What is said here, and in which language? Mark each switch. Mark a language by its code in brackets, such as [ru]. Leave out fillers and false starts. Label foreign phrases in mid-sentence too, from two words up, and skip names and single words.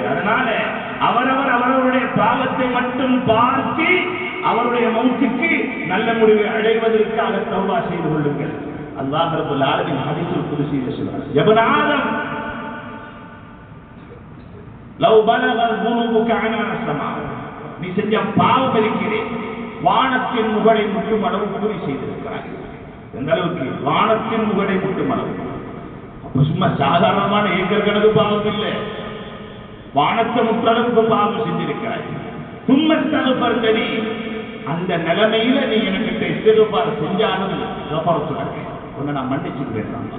[ta] அதனால அவரவருடைய பாவத்தை மட்டும் பார்த்து அவருடைய மௌத்துக்கு நல்ல முடிவை அடைவதற்காக தௌபா செய்து கொள்ளுங்கள். [ar] الله رب العالمين [ta] ஹதீஸுல் குத்ஸியில் சொல்றார், [ar] يا ابن آدم لو بلغت ذنوبك عنان السماء. [ta] நீ செஞ்ச பாவம் இருக்கிறே வானத்தின் முகடை முட்டும் அளவுக்கு நீ செய்திருக்கிறாய். எந்த அளவுக்கு? வானத்தின் முகடை முட்டும் அளவு. அப்ப சும்மா சாதாரணமான ஏக்கர் கணக்கு பாவம் இல்லை, வானத்தை முற்றளவுக்கு பாவம் செஞ்சிருக்கிறாய். தும்மஸ்தகபர்தனி, அந்த நிலைமையில நீ எனக்கு இஸ்திக்பார் செஞ்சாலும் கஃபரத்துலக, உன்னை நான் மன்னிச்சுக்கிறேன்.